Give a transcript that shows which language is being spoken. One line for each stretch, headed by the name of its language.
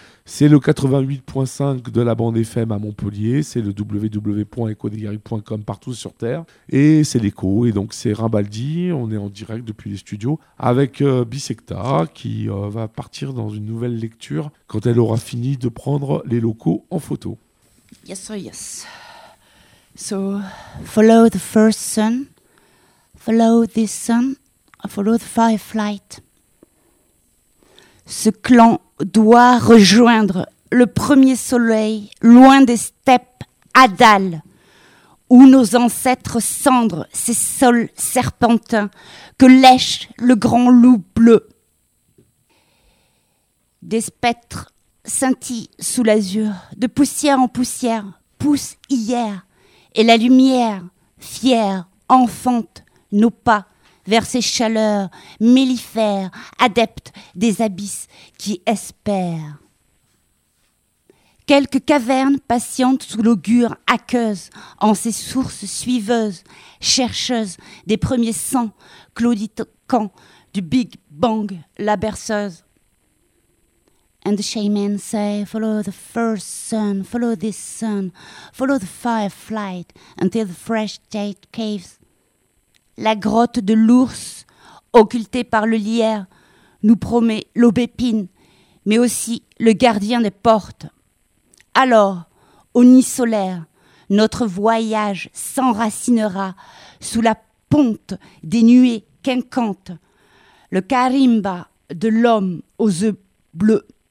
French: C'est le 88.5 de la bande FM à Montpellier, c'est le www.ecodegary.com partout sur Terre, et c'est l'écho, et donc c'est Rimbaldi, on est en direct depuis les studios, avec Bisecta, qui va partir dans une nouvelle lecture quand elle aura fini de prendre les locaux en photo.
English: Yes, sir, yes. So, follow the first sun, follow this sun, follow the firelight.
French: Ce clan doit rejoindre le premier soleil loin des steppes Adal, où nos ancêtres cendrent ces sols serpentins que lèche le grand loup bleu. Des spectres scintillent sous l'azur, de poussière en poussière pousse hier, et la lumière fière enfante nos pas vers ces chaleurs mellifères, adeptes des abysses qui espèrent. Quelques cavernes patientent sous l'augure aqueuse, en ces sources suiveuses, chercheuses des premiers sangs, claudiquant du Big Bang, la berceuse.
English: And the shaman say, follow the first sun, follow this sun, follow the firelight until the fresh date caves.
French: La grotte de l'ours, occultée par le lierre, nous promet l'aubépine, mais aussi le gardien des portes. Alors, au nid solaire, notre voyage s'enracinera sous la ponte des nuées quinquantes, le karimba de l'homme aux œufs bleus.